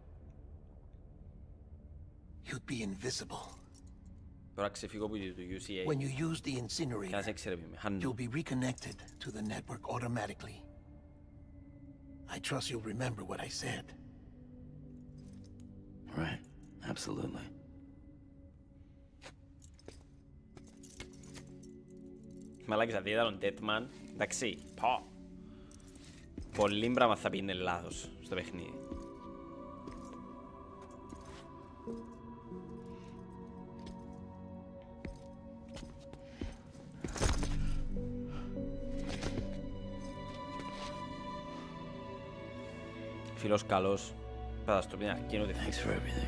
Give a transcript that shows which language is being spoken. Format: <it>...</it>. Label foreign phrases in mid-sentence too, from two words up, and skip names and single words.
<en>You'd be invisible. When you use the incinerator, you'll be reconnected to the network automatically. I trust you'll remember what I said. Right, absolutely.</en> <el>Μαλάκες, αν είδα τον Deadman, εντάξει, πω. Πολύ πράγμα θα πήγαινε λάθος στο παιχνίδι. Φίλος καλός. Θα στο πει να γίνω τη</el> <en>Thanks for everything.</en>